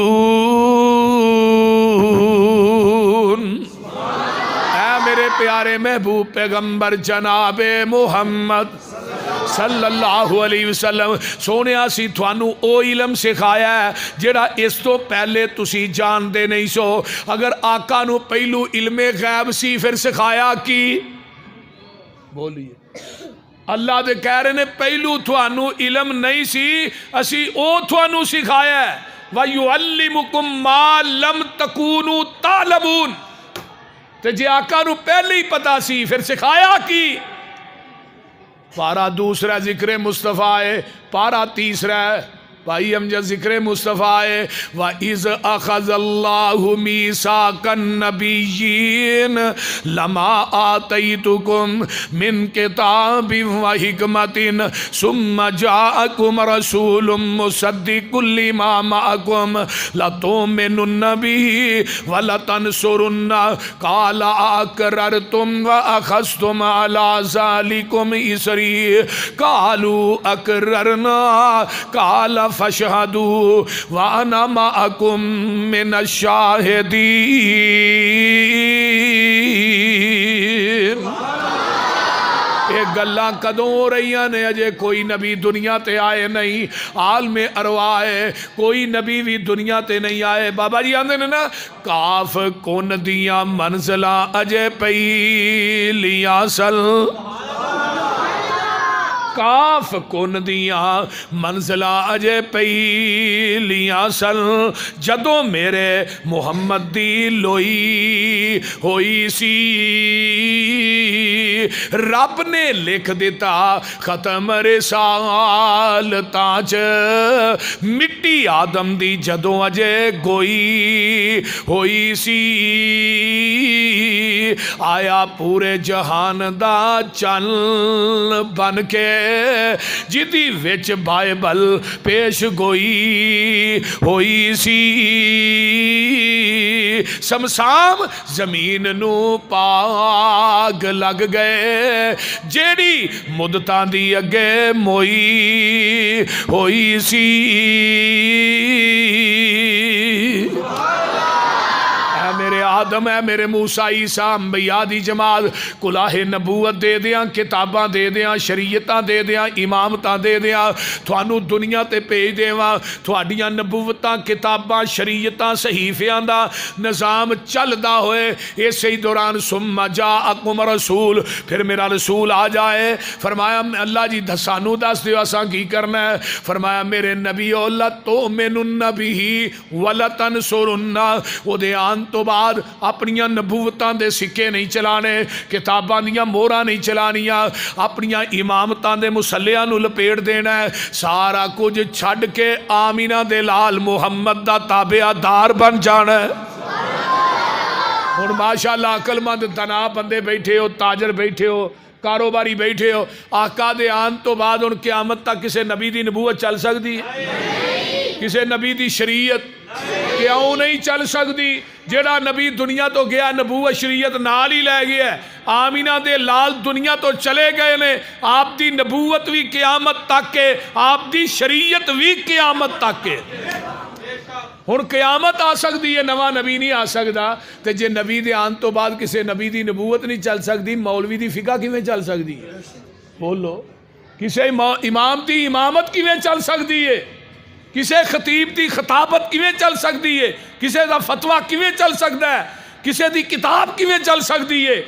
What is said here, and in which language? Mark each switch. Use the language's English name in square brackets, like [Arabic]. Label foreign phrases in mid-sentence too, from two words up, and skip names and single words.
[Punjabi] میرے پیارے محبوب پیغمبر جناب محمد صلی اللہ علیہ وسلم سونے سی تھانو او علم سکھایا ہے جڑا اس تو پہلے تسی جان دے نہیں سو۔ اگر آقا نو پہلو علم غیب سی پھر سکھایا کی؟ بولیے، اللہ دے کہہ رہے نے پہلو تھانو علم نہیں سی، اسی او تھانو سکھایا ہے۔ [Arabic] وَيُعَلِّمُكُمْ مَا لَمْ تَكُونُوا تَعْلَمُونَ۔ [Punjabi] تو جے آقا نو پہلے ہی پتا سی پھر سکھایا کی؟ پارا دوسرا ذکر مصطفیٰ ہے، پارا تیسرا ہے بھائی ہم جب ذکر مصطفیٰ ہے، [Arabic] وَإِذْ أَخَذَ اللَّهُ مِيثَاقَ النَّبِيِّينَ لَمَا آتَيْتُكُمْ مِنْ كِتَابٍ وَحِكْمَةٍ ثُمَّ جَاءَكُمْ رَسُولٌ مُصَدِّقٌ لِمَا مَعَكُمْ لَتُؤْمِنُنَّ بِهِ وَلَتَنْصُرُنَّهُ قَالَ أَأَقْرَرْتُمْ وَأَخَذْتُمْ عَلَى ذَلِكُمْ إِصْرِي قَالُوا أَقْرَرْنَا قال فاشهدوا وانا معكم من الشاهدين۔ [Punjabi] یہ گلاں کدوں ہو رہی ہیں اجے کوئی نبی دنیا تے آئے نہیں، عالم ارواح ہے، کوئی نبی بھی دنیا تے نہیں آئے۔ بابا جی آندے نے نا کاف کون دیاں منزلاں اجے پہلیاں سل، کاف کن دیاں منزلہ اجے پہلیاں سن، جدوں میرے محمد دی لوئی ہوئی سی، رب نے لکھ دیتا ختم رسالتاں چ، مٹی آدم دی جدوں اجے گوئی ہوئی سی، آیا پورے جہان دا چن بن کے جدی وچ بائبل پیش گوئی ہوئی سی، سمسام زمین نو پاگ لگ گئے، جیڑی مدتاں دی اگے موئی ہوئی سی۔ میرے آدم ہے، میرے موسیٰ عیسیٰ انبیاء دی جماعت کلاہ نبوت دے دیاں، کتاباں دے دیاں، شریعتاں دے دیاں، امامتاں دے دیاں، تھانو دنیا تے پیج دیواں، تھوڑیاں نبوتاں، کتاباں، شریعتاں، صحیفیاں دا نظام چل دا ہوئے، اسی ہی دوران [Arabic] ثم جاءکم رسول، [Punjabi] پھر میرا رسول آ جائے، فرمایا اللہ جی دسانو دس دیو اساں کی کرنا ہے، فرمایا میرے نبی اللہ [Arabic] تؤمنن بہ ولتنصرن، [Punjabi] او دے آن تو بعد اپنیاں نبوتاں دے سکے نہیں چلانے، کتاباں دیاں موراں نہیں چلانیاں، اپنیاں امامتاں دے مسلیاں نو لپیڑ دینا ہے، سارا کچھ چھڑ کے آمینہ دے لال محمد دا تابعہ دار بن جانا ہے۔ اور ماشاءاللہ عقل مند دنا بندے بیٹھے ہو، تاجر بیٹھے ہو، کاروباری بیٹھے ہو، آقا دے آن تو بعد ان قیامت تک کسے نبی دی نبوت چل سکتی ہے؟ کسے نبی دی شریعت کیوں نہیں چل سکتی؟ جیڑا نبی دنیا تو گیا نبوت شریعت نال ہی لے گیا ہے، آمینہ دے لال دنیا تو چلے گئے نے، آپ دی نبوت بھی قیامت تک ہے، آپ دی شریعت بھی قیامت تک ہے۔ ہن قیامت آ سکتی ہے، نواں نبی نہیں آ سکتا، تے جے نبی دے آن تو بعد کسے نبی دی نبوت نہیں چل سکتی، مولوی دی فقہ کیویں چل سکتی ہے؟ بولو، کسے امام دی امامت کیویں چل سکتی ہے؟ کسے خطیب دی خطابت کیویں چل سکتی ہے؟ کسے دا فتویٰ کیویں چل سکتا ہے؟ کسے دی کتاب کیویں چل سکتی ہے؟